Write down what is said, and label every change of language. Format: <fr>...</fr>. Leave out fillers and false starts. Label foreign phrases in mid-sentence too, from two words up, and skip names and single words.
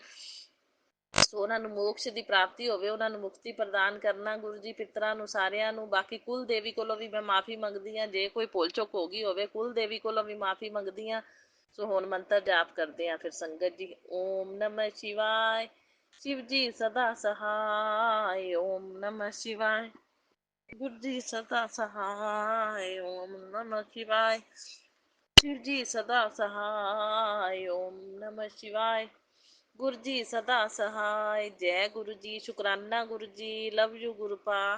<pa>ਸੋ ਉਹਨਾਂ ਨੂੰ ਮੋਕਸ਼ ਦੀ ਪ੍ਰਾਪਤੀ ਹੋਵੇ, ਉਹਨਾਂ ਨੂੰ ਮੁਕਤੀ ਪ੍ਰਦਾਨ ਕਰਨਾ ਗੁਰੂ ਜੀ ਪਿੱਤਰਾਂ ਨੂੰ ਸਾਰਿਆਂ ਨੂੰ। ਬਾਕੀ ਕੁਲ ਦੇਵੀ ਕੋਲੋਂ ਵੀ ਮੈਂ ਮਾਫੀ ਮੰਗਦੀ ਹਾਂ ਜੇ ਕੋਈ ਭੁੱਲ ਚੁੱਕ ਹੋ ਗਈ ਹੋਵੇ, ਕੁਲ ਦੇਵੀ ਕੋਲੋਂ ਵੀ ਮਾਫੀ ਮੰਗਦੀ ਹਾਂ। ਸੋ ਹੁਣ ਮੰਤਰ ਜਾਪ ਕਰਦੇ ਹਾਂ ਫਿਰ ਸੰਗਤ ਜੀ।</pa> <sa>ओम नमः शिवाय।</sa> <hi>शिव जी सदा सहाय।</hi> <sa>ओम नमः शिवाय।</sa> <hi>गुरु जी सदा सहाय।</hi> <sa>ओम नमः शिवाय।</sa> <hi>शिव जी सदा सहाय।</hi> <sa>ओम नमः शिवाय।</sa> <hi>गुरु जी सदा सहाय। जय गुरु जी। शुकराना गुरु जी।</hi> <en>love you</en> <hi>गुरु पा।</hi>